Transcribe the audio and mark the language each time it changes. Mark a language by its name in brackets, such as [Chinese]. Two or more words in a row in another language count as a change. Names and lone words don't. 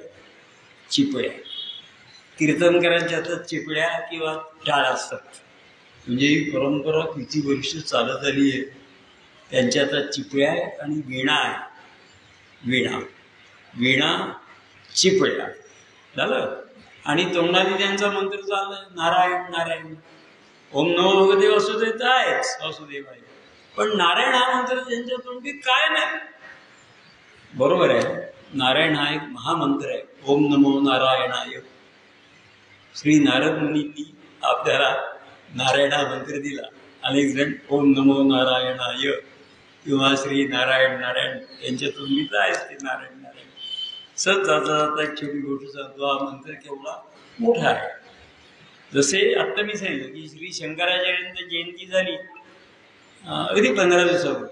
[Marathi] चिपळ्या कीर्तनकारांच्या हातात चिपळ्या किंवा टाळ असतात. म्हणजे ही परंपरा किती वर्ष चालत आली आहे. त्यांच्या हातात चिपळ्या आहे आणि वीणा आहे. वीणा चिपळ्या झालं. आणि तोंडाने त्यांचा मंत्र चाललाय नारायण नारायण. [Sanskrit] ओम नमो भगवते वासुदेव [Marathi] तर आहेच, वासुदेव आहे, पण नारायण हा मंत्र त्यांच्या तोंडी काय नाही. बरोबर आहे, नारायण हा एक महामंत्र आहे. [Sanskrit] ओम नमो नारायणाय. [Marathi] श्री नारद मुनींनी आपल्याला नारायण हा मंत्र दिला. अनेक जण [Sanskrit] ओम नमो नारायणाय [Marathi] किंवा श्री नारायण नारायण यांच्या तोंडीच आहेच ते नारायण नारायण. सत जाता जाता एक छोटी गोष्ट सांगतो. हा मंत्र केवढा मोठा आहे. जसे आत्ता मी सांगितलं की श्री शंकराचार्यांची जयंती झाली अगदी 15 दिवसापूर्वी.